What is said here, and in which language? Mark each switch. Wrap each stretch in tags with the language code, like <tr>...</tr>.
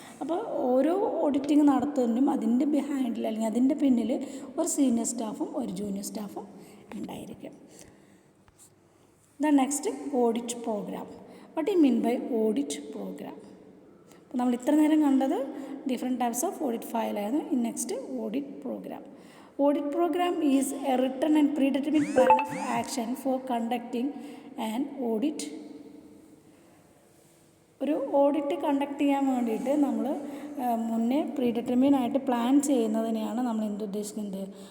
<ml>അപ്പോൾ ഓരോ ഓഡിറ്റിങ് നടത്തുന്നതിനും അതിൻ്റെ ബിഹൈൻഡിൽ അല്ലെങ്കിൽ അതിൻ്റെ പിന്നിൽ ഒരു സീനിയർ സ്റ്റാഫും ഒരു ജൂനിയർ സ്റ്റാഫും ഉണ്ടായിരിക്കും.</ml> <en>The next, audit program. What do you mean by audit program?</en> <ml>അപ്പോൾ നമ്മൾ ഇത്ര നേരം കണ്ടത് different types of audit ഫയലായിരുന്നു.</ml> <en>In next audit programme. Audit programme is a written and predetermined plan of action for conducting an audit.</en> <ml>ഒരു audit conduct ചെയ്യാൻ വേണ്ടിയിട്ട് നമ്മൾ മുന്നേ പ്രീ ഡിറ്റർമിനായിട്ട് പ്ലാൻ ചെയ്യുന്നതിനെയാണ് നമ്മൾ എന്തുദ്ദേശിക്കുന്നത്?</ml>